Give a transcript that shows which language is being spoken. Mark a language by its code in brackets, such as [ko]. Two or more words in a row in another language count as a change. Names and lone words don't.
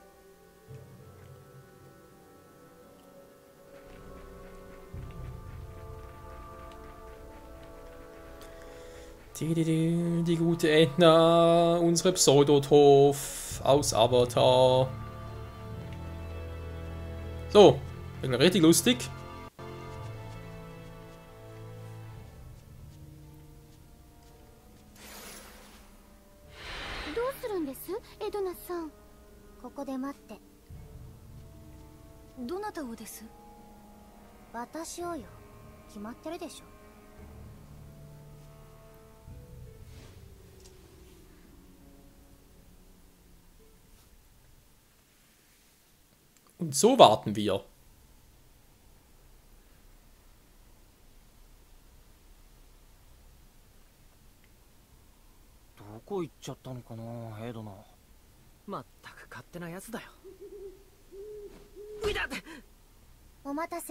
[de] Die gute Edna, unsere Pseudotoph aus Avatar. So, richtig lustig. [ja] どうするんです、エドナさん。ここで待って。どなたをです？私をよ。決まってるでしょ。 [de] Und so warten wir. [ja] どこ行っちゃったのかな、エドナ。まったく勝手なやつだよ。ういだって。お待たせ。